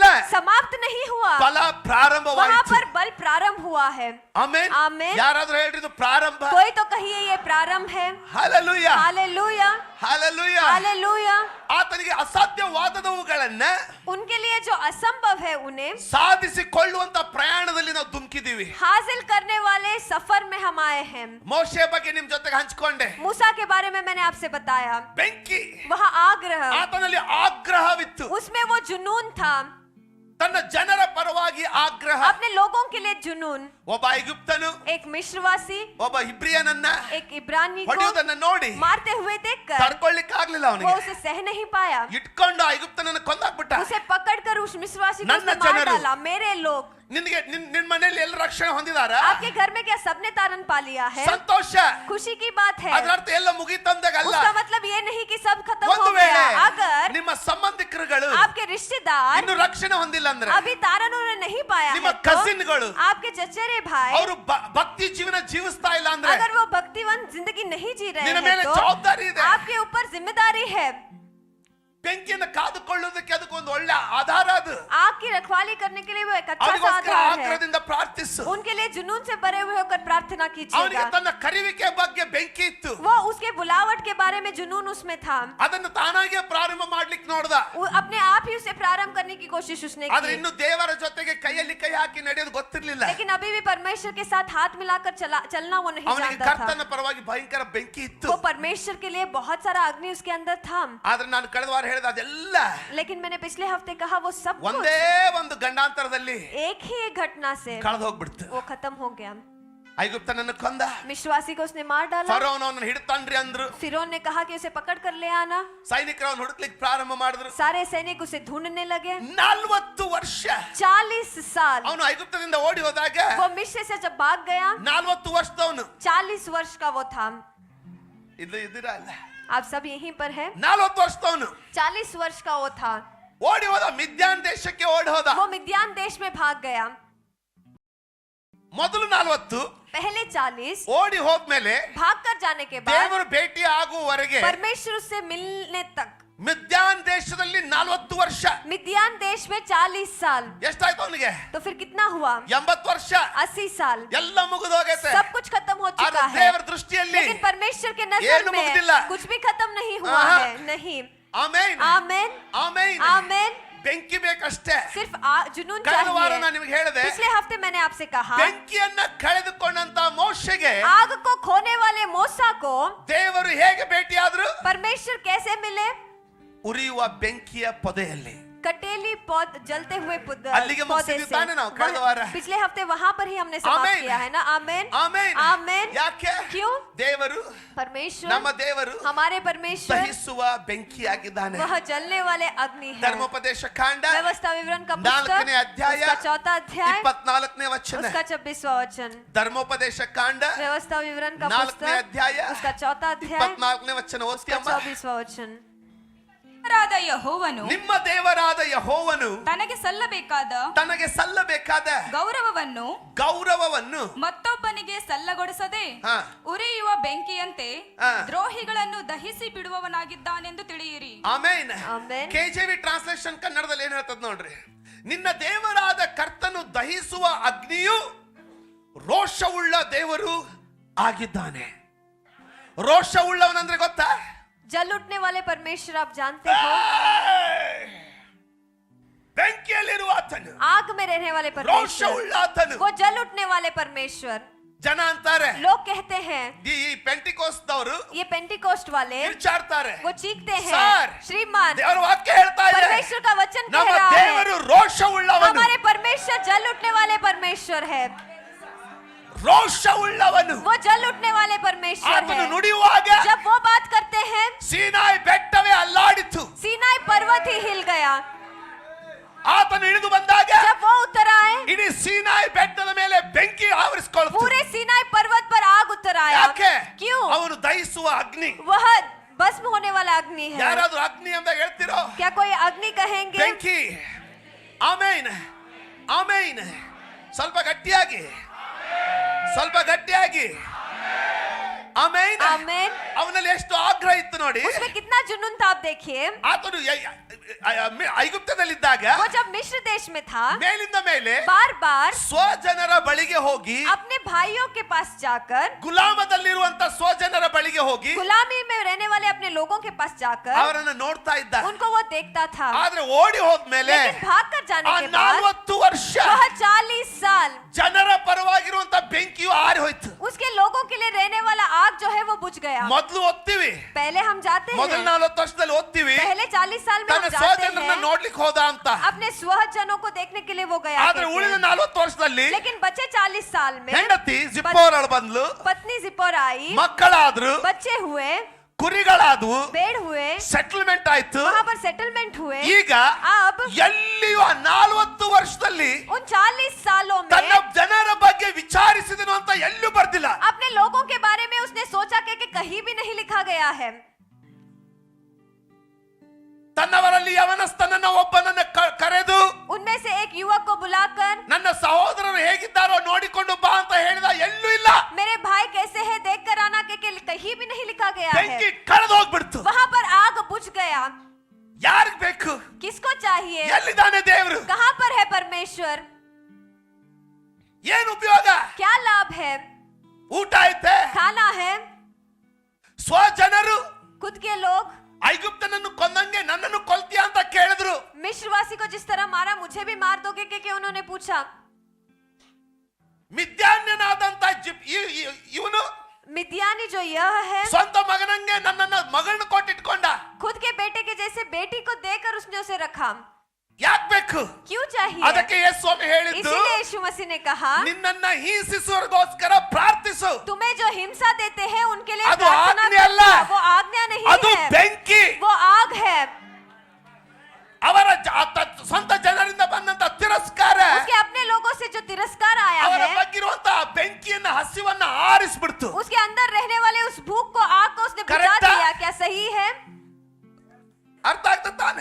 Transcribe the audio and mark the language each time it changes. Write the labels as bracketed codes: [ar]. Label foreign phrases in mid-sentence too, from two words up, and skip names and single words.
[hi] समाप्त नहीं हुआ. [kn] ಬಲ [hi] वहां [kn] ಪ್ರಾರಂಭವಾಯಿತು. [hi] पर बल प्रारंभ हुआ है. [kn] ಆಮೆನ್. ಆಮೆನ್. ಯಾರಾದ್ರೂ ಹೇಳಿದ್ರು ಪ್ರಾರಂಭ? [hi] कोई तो कहिए ये प्रारंभ है. [kn] ಹಲ್ಲೆಲೂಯಾ, [hi] हालेलूया, [kn] ಹಲ್ಲೆಲೂಯಾ. [hi] हालेलूया. [kn] ಆತನಿಗೆ ಅಸಾಧ್ಯವಾದವುಗಳನ್ನ [hi] उनके लिए जो असंभव है उन्हें [kn] ಸಾಧಿಸಿಕೊಳ್ಳುವಂತ ಪ್ರಯಾಣದಲ್ಲಿ ನಾವು ಧುಮುಕಿದೀವಿ. [hi] हासिल करने वाले सफर में हम आए हैं. [kn] ಮೋಶೆ ಬಗ್ಗೆ ನಿಮ್ ಜೊತೆಗೆ ಹಂಚಿಕೊಂಡೆ. [hi] मूसा के बारे में मैंने आपसे बताया. [kn] ಬೆಂಕಿ, [hi] वह आग्रह, [kn] ಆತನಲ್ಲಿ ಆಗ್ರಹವಿತ್ತು. [hi] उसमें वो जुनून था, [kn] ತನ್ನ ಜನರ ಪರವಾಗಿ ಆಗ್ರಹ. [hi] अपने लोगों के लिए जुनून. [kn] ಒಬ್ಬ ಐಗುಪ್ತನು [hi] एक मिस्रवासी [kn] ಒಬ್ಬ ಇಬ್ರಿಯನನ್ನ [hi] एक इब्रानी को [kn] ಹೊಡೆಯುವುದನ್ನ ನೋಡಿ [hi] मारते हुए देखकर [kn] ತಡ್ಕೊಳ್ಳಿಕ್ಕೆ ಆಗ್ಲಿಲ್ಲ [hi] वो [kn] ಅವನಿಗೆ. [hi] उसे सह नहीं पाया. [kn] ಇಟ್ಕೊಂಡು ಐಗುಪ್ತನನ್ನ ಕೊಂದಾಕ್ಬಿಟ್ಟ. [hi] उसे पकड़कर उस मिस्रवासी को [kn] ನನ್ನ [hi] उसने मार [kn] ಜನರು. [hi] डाला. मेरे लोग, [kn] ನಿನಗೆ ನಿನ್ ಮನೆಯಲ್ಲಿ ಎಲ್ಲ ರಕ್ಷಣೆ ಹೊಂದಿದಾರ? [hi] आपके घर में क्या सबने तारन पा लिया है? [kn] ಸಂತೋಷ. [hi] खुशी की बात है. [kn] ಅದರ ಅರ್ಥ ಎಲ್ಲ ಮುಗೀತಂದಾಗಲ್ಲ. [hi] उसका मतलब ये नहीं कि सब खत्म हो [kn] ಒಂದು [hi] गया. [kn] ವೇಳೆ [hi] अगर [kn] ನಿಮ್ಮ ಸಂಬಂಧಿಕರುಗಳು [hi] आपके रिश्तेदार [kn] ಇನ್ನು ರಕ್ಷಣೆ ಹೊಂದಿಲ್ಲ ಅಂದ್ರೆ, [hi] अभी तारन उन्होंने नहीं पाया [kn] ನಿಮ್ಮ [hi] है तो [kn] ಕಸಿನ್ಗಳು [hi] आपके चचेरे भाई [kn] ಅವರು ಭಕ್ತಿ ಜೀವನ ಜೀವಿಸ್ತಾ ಇಲ್ಲ ಅಂದ್ರೆ, [hi] अगर वो भक्तिवन जिंदगी नहीं जी रहे [kn] ನಿನ್ನ [hi] हैं [kn] ಮೇಲೆ [hi] तो [kn] ಜವಾಬ್ದಾರಿ ಇದೆ. [hi] आपके ऊपर जिम्मेदारी है. [kn] ಬೆಂಕಿಯನ್ನು ಕಾದುಕೊಳ್ಳೋದಕ್ಕೆ ಅದಕ್ಕೊಂದು ಒಳ್ಳೆ ಆಧಾರ ಅದು. [hi] आग की रखवाली करने के लिए वो एक अच्छा सा [kn] ಅದಕ್ಕೋಸ್ಕರ [hi] आधार है. [kn] ಆಗ್ರಹದಿಂದ ಪ್ರಾರ್ಥಿಸಿ ಪ್ರಾರ್ಥಿಸು. [hi] उनके लिए जुनून से भरे हुए होकर प्रार्थना [kn] ಅವನಿಗೆ [hi] कीजिएगा. [kn] ತನ್ನ ಕರೆಯುವಿಕೆ ಬಗ್ಗೆ ಬೆಂಕಿ ಇತ್ತು. [hi] वो उसके बुलावट के बारे में जुनून उसमें था. [kn] ಅದನ್ನು ತಾನಾಗೆ ಪ್ರಾರಂಭ ಮಾಡ್ಲಿಕ್ಕೆ ನೋಡ್ದ. [hi] वो अपने आप ही उसे प्रारंभ करने की कोशिश उसने [kn] ಆದ್ರೆ [hi] की. [kn] ಇನ್ನು ದೇವರ ಜೊತೆಗೆ ಕೈಯಲ್ಲಿ ಕೈ ಹಾಕಿ ನಡೆಯೋದು ಗೊತ್ತಿರ್ಲಿಲ್ಲ. [hi] लेकिन अभी भी परमेश्वर के साथ हाथ मिलाकर चलना वो नहीं [kn] ಅವನಿಗೆ [hi] जानता था. [kn] ಕರ್ತನ ಪರವಾಗಿ ಭಯಂಕರ ಬೆಂಕಿ ಇತ್ತು. [hi] वो परमेश्वर के लिए बहुत सारा अग्नि उसके अंदर था. [kn] ಆದ್ರೆ ನಾನು ಕಳೆದ ವಾರ ಹೇಳಿದ ಅದೆಲ್ಲ [hi] लेकिन मैंने पिछले हफ्ते कहा वो सब कुछ [kn] ಒಂದೇ ಒಂದು ಗಂಡಾಂತರದಲ್ಲಿ [hi] एक ही एक घटना से [kn] ಕಳೆದು ಹೋಗ್ಬಿಡ್ತು. [hi] वो खत्म हो गया. [kn] ಐಗುಪ್ತನನ್ನು ಕೊಂದ. [hi] विश्वासी को उसने मार डाला. [kn] ಫರೋನ್ ಅವನನ್ನು ಹಿಡಿತಾನ್ರಿ ಅಂದ್ರು. [hi] फिरौन ने कहा कि उसे पकड़ कर ले आना. [kn] ಸೈನಿಕರು ಅವನು ಹುಡುಕ್ಲಿಕ್ಕೆ ಪ್ರಾರಂಭ ಮಾಡಿದ್ರು. [hi] सारे सैनिक उसे ढूंढने लगे. [kn] 40 ವರ್ಷ [hi] 40 साल [kn] ಅವನು ಐಗುಪ್ತದಿಂದ ಓಡಿ ಹೋದಾಗ [hi] वो मिस्र से जब भाग गया [kn] 40 ವರ್ಷದವನು [hi] 40 वर्ष का वो था. [kn] ಇದು ಇದಿರಲ್ಲ. [hi] आप सब यहीं पर है. [kn] 40 ವರ್ಷದವನು [hi] 40 वर्ष का वो था. [kn] ಓಡಿ ಹೋದ. ಮಿದ್ಯಾನ್ ದೇಶಕ್ಕೆ ಓಡಿ ಹೋದ. [hi] वो मिद्यान देश में भाग गया. [kn] ಮೊದಲು 40 [hi] पहले 40 [kn] ಓಡಿ ಹೋದ್ಮೇಲೆ [hi] भाग कर जाने के बाद [kn] ದೇವರು ಭೇಟಿ ಆಗುವವರೆಗೆ [hi] परमेश्वर उससे मिलने तक [kn] ಮಿದ್ಯಾನ್ ದೇಶದಲ್ಲಿ 40 ವರ್ಷ. [hi] मिद्यान देश में 40 साल. [kn] ಎಷ್ಟಾಯ್ತು ಅವನಿಗೆ? [hi] तो फिर कितना हुआ? [kn] 80 ವರ್ಷ. [hi] 80 साल. [kn] ಎಲ್ಲ ಮುಗಿದು ಹೋಗೈತೆ. [hi] सब कुछ खत्म हो चुका [kn] ಆದ್ರೆ [hi] है. [kn] ದೇವರ ದೃಷ್ಟಿಯಲ್ಲಿ [hi] लेकिन परमेश्वर के नजर [kn] ಏನು [hi] में [kn] ಮುಗಿದಿಲ್ಲ. [hi] कुछ भी खत्म नहीं हुआ [kn] ಆಹಾ. [hi] है. नहीं. [kn] ಆಮೆನ್ [hi] आमेन. [kn] ಆಮೆನ್. [hi] आमेन. [kn] ಬೆಂಕಿ ಬೇಕಷ್ಟೇ. [hi] सिर्फ जुनून [kn] ಕಳೆದ ವಾರ [hi] चाहिए. [kn] ನಾನು ನಿಮಗೆ ಹೇಳಿದೆ, [hi] पिछले हफ्ते मैंने आपसे कहा [kn] ಬೆಂಕಿಯನ್ನ ಕಳೆದುಕೊಂಡಂತ ಮೋಶೆಗೆ [hi] आग को खोने वाले मूसा को [kn] ದೇವರು ಹೇಗೆ ಭೇಟಿಯಾದ್ರು? [hi] परमेश्वर कैसे मिले? [kn] ಉರಿಯುವ ಬೆಂಕಿಯ ಪೊದೆಯಲ್ಲಿ. [hi] कटेली जलते हुए [kn] ಅಲ್ಲಿಗೆ [hi] पौधे [kn] ಮುಗಿಸಿದ್ವಿ [hi] से. [kn] ತಾನೇ ನಾವು ಕಳೆದ ವಾರ? [hi] पिछले हफ्ते वहां पर ही हमने समाप्त [kn] ಆಮೆನ್. [hi] किया है ना. आमेन. [kn] ಆಮೆನ್. [hi] आमेन. [kn] ಯಾಕೆ? [hi] क्यों? [kn] ದೇವರು [hi] परमेश्वर [kn] ನಮ್ಮ ದೇವರು [hi] हमारे परमेश्वर [kn] ದಹಿಸುವ ಬೆಂಕಿಯಾಗಿದ್ದಾನೆ. [hi] वह जलने वाले अग्नि है. [kn] ಧರ್ಮೋಪದೇಶ ಕಾಂಡ [hi] व्यवस्था विवरण का [kn] 4ನೇ [hi] पुस्तक [kn] ಅಧ್ಯಾಯ [hi] उसका 4था अध्याय [kn] 24ನೇ ವಚನ. [hi] उसका 26वां वचन. [kn] ಧರ್ಮೋಪದೇಶ ಕಾಂಡ [hi] व्यवस्था विवरण का [kn] 4ನೇ [hi] पुस्तक [kn] ಅಧ್ಯಾಯ [hi] उसका 4था अध्याय [kn] 24ನೇ ವಚನ ಓದಿ [hi] उसका [kn] ಅಮ್ಮ. [hi] 24वां वचन. [kn] ದೇವರಾದ ಯೆಹೋವನು ನಿಮ್ಮ ದೇವರಾದ ಯೆಹೋವನು ತನಗೆ ಸಲ್ಲಬೇಕಾದ ತನಗೆ ಸಲ್ಲಬೇಕಾದ ಗೌರವವನ್ನು ಮತ್ತೊಬ್ಬನಿಗೆ ಸಲ್ಲಗೊಡಿಸದೆ ಹಾ. ಉರಿಯುವ ಬೆಂಕಿಯಂತೆ ಹಾ. ದ್ರೋಹಿಗಳನ್ನು ದಹಿಸಿ ಬಿಡುವವನಾಗಿದ್ದಾನೆಂದು ತಿಳಿಯಿರಿ. ಆಮೆನ್. ಆಮೆನ್. KJV ಟ್ರಾನ್ಸ್ಲೇಷನ್ ಕನ್ನಡದಲ್ಲಿ ಏನ್ ಹೇಳ್ತದ ನೋಡ್ರಿ. ನಿನ್ನ ದೇವರಾದ ಕರ್ತನು ದಹಿಸುವ ಅಗ್ನಿಯು ರೋಷವುಳ್ಳ ದೇವರು ಆಗಿದ್ದಾನೆ. ರೋಷವುಳ್ಳವನಂದ್ರೆ ಗೊತ್ತಾ? [hi] जल उठने वाले परमेश्वर आप जानते हो. [kn] ಬೆಂಕಿಯಲ್ಲಿರುವ ಆತನು, [hi] आग में रहने वाले परमेश्वर, [kn] ರೋಷವುಳ್ಳ ಆತನು. [hi] वो जल उठने वाले परमेश्वर. [kn] ಜನ ಅಂತಾರೆ, [hi] लोग कहते हैं, [kn] ಈ ಪೆಂಟಿಕೋಸ್ದವರು [hi] ये पेंटिकोस्ट वाले [kn] ಕಿರ್ಚಾಡ್ತಾರೆ, [hi] वो चीखते हैं, [kn] ಸರ್, [hi] श्रीमान [kn] ದೇವರ ವಾಕ್ಯ ಹೇಳ್ತಾ ಇದೆ, [hi] परमेश्वर का वचन कह [kn] ನಮ್ಮ [hi] रहा [kn] ದೇವರು [hi] है [kn] ರೋಷವುಳ್ಳವನು. [hi] हमारे परमेश्वर जल उठने वाले परमेश्वर है. [kn] ರೋಷವುಳ್ಳವನು. [hi] वो जल उठने वाले परमेश्वर [kn] ಆತನು [hi] है. [kn] ನುಡಿಯುವಾಗ [hi] जब वो बात करते हैं [kn] ಸೀನಾಯಿ ಬೆಟ್ಟವೇ ಅಲ್ಲಾಡಿತು. [hi] सीनाई पर्वत ही हिल गया. [kn] ಆತನು ಇಳಿದು ಬಂದಾಗ [hi] जब वो उतर आए [kn] ಇಡೀ ಸೀನಾಯಿ ಬೆಟ್ಟದ ಮೇಲೆ ಬೆಂಕಿ ಆವರಿಸಿಕೊಳ್ಳುತ್ತೆ. [hi] पूरे सीनाई पर्वत पर आग उतर आया. [kn] ಯಾಕೆ? [hi] क्यों? [kn] ಅವನು ದಹಿಸುವ ಅಗ್ನಿ. [hi] वह भस्म होने वाला अग्नि है. [kn] ಯಾರಾದ್ರೂ ಅಗ್ನಿ ಅಂತ ಹೇಳ್ತಿರೋ? [hi] क्या कोई अग्नि कहेंगे? [kn] ಬೆಂಕಿ. ಆಮೇನ್ ಆಮೇನ್. ಸ್ವಲ್ಪ ಗಟ್ಟಿಯಾಗಿ, ಸ್ವಲ್ಪ ಗಟ್ಟಿಯಾಗಿ. ಆಮೇನ್. [hi] आमेन. [kn] ಅವನಲ್ಲಿ ಎಷ್ಟು ಆಗ್ರಹ ಇತ್ತು ನೋಡಿ. [hi] उसमें कितना जुनून था आप देखिए. [kn] ಆತನು ಐಗುಪ್ತದಲ್ಲಿದ್ದಾಗ [hi] वो जब मिस्र देश में था [kn] ಮೇಲಿಂದ ಮೇಲೆ [hi] बार बार [kn] ಸ್ವಜನರ ಬಳಿಗೆ ಹೋಗಿ, [hi] अपने भाइयों के पास जाकर, [kn] ಗುಲಾಮದಲ್ಲಿರುವಂತ ಸ್ವಜನರ ಬಳಿಗೆ ಹೋಗಿ [hi] गुलामी में रहने वाले अपने लोगों के पास जाकर [kn] ಅವರನ್ನು ನೋಡ್ತಾ ಇದ್ದ. [hi] उनको वो देखता था. [kn] ಆದ್ರೆ ಓಡಿ ಹೋದ್ಮೇಲೆ [hi] लेकिन भाग कर जाने [kn] ಆ [hi] के बाद [kn] 40 ವರ್ಷ [hi] वह 40 साल [kn] ಜನರ ಪರವಾಗಿರುವಂತ ಬೆಂಕಿಯು ಆರಿ ಹೋಯ್ತು. [hi] उसके लोगों के लिए रहने वाला आग जो है वो बुझ गया. [kn] ಮೊದಲು ಓದ್ತೀವಿ, [hi] पहले हम जाते [kn] ಮೊದಲ [hi] हैं, [kn] 40 ವರ್ಷದಲ್ಲಿ ಓದ್ತೀವಿ, [hi] पहले 40 साल में हम [kn] ತನ್ನ [hi] जाते [kn] ಸ್ವಜನರನ್ನ [hi] हैं [kn] ನೋಡ್ಲಿಕ್ಕೆ ಹೋದ ಅಂತ. [hi] अपने स्वजनों को देखने के लिए वो गया [kn] ಆದ್ರೆ [hi] कहते [kn] ಉಳಿದ [hi] हैं. [kn] 40 ವರ್ಷದಲ್ಲಿ [hi] लेकिन बचे 40 साल में [kn] ಹೆಂಡತಿ ಜಿಪ್ಪೋರಳು ಬಂದ್ಲು, [hi] पत्नी जिपोर आई, [kn] ಮಕ್ಕಳಾದ್ರು, [hi] बच्चे हुए, [kn] ಕುರಿಗಳಾದವು, [hi] पेड़ हुए, [kn] ಸೆಟಲ್ಮೆಂಟ್ ಆಯ್ತು. [hi] वहां पर सेटलमेंट हुए. [kn] ಈಗ [hi] अब [kn] ಎಲ್ಲಿಯೂ ಆ 40 ವರ್ಷದಲ್ಲಿ [hi] उन 40 सालों [kn] ತನ್ನ [hi] में [kn] ಜನರ ಬಗ್ಗೆ ವಿಚಾರಿಸಿದನು ಅಂತ ಎಲ್ಲೂ ಬರ್ದಿಲ್ಲ. [hi] अपने लोगों के बारे में उसने सोचा कि कहीं भी नहीं लिखा गया है. [kn] ತನ್ನವರಲ್ಲಿ ಯವನಸ್ಥನನ್ನ ಒಬ್ಬನನ್ನ ಕರೆದು [hi] उनमें से एक युवक को बुलाकर [kn] ನನ್ನ ಸಹೋದರರು ಹೇಗಿದ್ದಾರೋ ನೋಡಿಕೊಂಡು ಬಾ ಅಂತ ಹೇಳಿದ. ಎಲ್ಲೂ ಇಲ್ಲ. [hi] मेरे भाई कैसे है देख कर आना के कहीं भी नहीं लिखा गया [kn] ಬೆಂಕಿ [hi] है. [kn] ಕಳೆದು ಹೋಗ್ಬಿಡ್ತು. [hi] वहां पर आग बुझ गया. [kn] ಯಾರಿಗ್ ಬೇಕು? [hi] किसको चाहिए? [kn] ಎಲ್ಲಿದ್ದಾನೆ ದೇವರು? [hi] कहां पर है परमेश्वर? [kn] ಏನ್ ಉಪಯೋಗ? [hi] क्या लाभ है? [kn] ಊಟ ಐತೆ, [hi] खाना है, [kn] ಸ್ವಜನರು [hi] खुद के लोग [kn] ಐಗುಪ್ತನನ್ನು ಕೊಂದಂಗೆ ನನ್ನನ್ನು ಕೊಲ್ತೀಯ ಅಂತ ಕೇಳಿದ್ರು. [hi] मिस्रवासी को जिस तरह मारा मुझे भी मार दोगे क्या उन्होंने पूछा. [kn] ಮಿದ್ಯಾನ್ಯನಾದಂತ ಇವನು [hi] मिद्यानी जो यह है [kn] ಸ್ವಂತ ಮಗನಂಗೆ ನನ್ನನ್ನ ಮಗಳನ್ನ ಕೊಟ್ಟಿಟ್ಕೊಂಡ. [hi] खुद के बेटे के जैसे बेटी को देकर उसने उसे रखा. [kn] ಯಾಕೆ ಬೇಕು? [hi] क्यों चाहिए? [kn] ಅದಕ್ಕೆ ಯೇಸು ಸ್ವಾಮಿ ಹೇಳಿದ್ದು, [hi] इसीलिए यीशु मसीह ने कहा [kn] ನಿನ್ನನ್ನ ಹಿಂಸಿಸುವವರಿಗೋಸ್ಕರ ಪ್ರಾರ್ಥಿಸು. [hi] तुम्हें जो हिंसा देते हैं उनके लिए [kn] ಅದು [hi] प्रार्थना [kn] ಆಜ್ಞೆ ಅಲ್ಲ, [hi] करो. वो आज्ञा नहीं [kn] ಅದು [hi] है, [kn] ಬೆಂಕಿ. [hi] वो आग है. [kn] ಅವರ ಸ್ವಂತ ಜನರಿಂದ ಬಂದಂತ ತಿರಸ್ಕಾರ [hi] उसके अपने लोगों से जो तिरस्कार आया [kn] ಅವರ [hi] है [kn] ಬಗ್ಗಿರುವಂತ ಬೆಂಕಿಯನ್ನ ಹಸಿವನ್ನ ಆರಿಸ್ಬಿಡ್ತು. [hi] उसके अंदर रहने वाले उस भूख को आग को उसने बुझा [kn] Correct. [hi] दिया. क्या सही है? [kn] ಅರ್ಥ ಆಗ್ತದೆ ತಾನೆ?